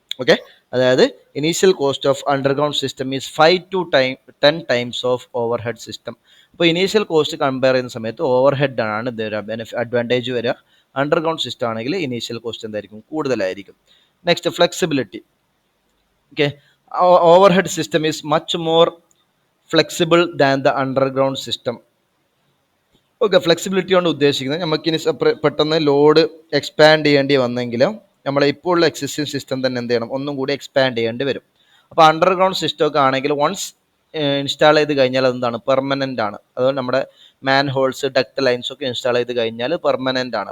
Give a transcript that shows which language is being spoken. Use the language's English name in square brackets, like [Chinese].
[English] Okay, അതായത് initial cost of underground system is 5 to 10 times of overhead system. [Malayalam] അപ്പോൾ initial cost compare ചെയ്യുന്ന സമയത്ത് over head ആണ് advantage വരിക. Underground system ആണെങ്കിൽ ഇനീഷ്യൽ കോസ്റ്റ് എന്തായിരിക്കും, കൂടുതലായിരിക്കും. Next flexibility. Okay, [English] overhead system is much more flexible than the underground system. [Malayalam] Okay, flexibility കൊണ്ട് ഉദ്ദേശിക്കുന്നത് നമുക്കിനി പെട്ടെന്ന് ലോഡ് എക്സ്പാൻഡ് ചെയ്യേണ്ടി വന്നെങ്കിലും നമ്മളെ ഇപ്പോൾ ഉള്ള എക്സിസ്റ്റിംഗ് സിസ്റ്റം തന്നെ എന്ത് ചെയ്യണം, ഒന്നും കൂടി എക്സ്പാൻഡ് ചെയ്യേണ്ടി വരും. അപ്പോൾ അണ്ടർഗ്രൗണ്ട് സിസ്റ്റം ഒക്കെ ആണെങ്കിൽ വൺസ് ഇൻസ്റ്റാൾ ചെയ്ത് കഴിഞ്ഞാൽ അതെന്താണ്, പെർമനൻ്റ് ആണ്. അതുകൊണ്ട് നമ്മുടെ മാൻ ഹോൾസ്, ഡക്ട് ലൈൻസ് ഒക്കെ ഇൻസ്റ്റാൾ ചെയ്ത് കഴിഞ്ഞാൽ പെർമനൻ്റ് ആണ്.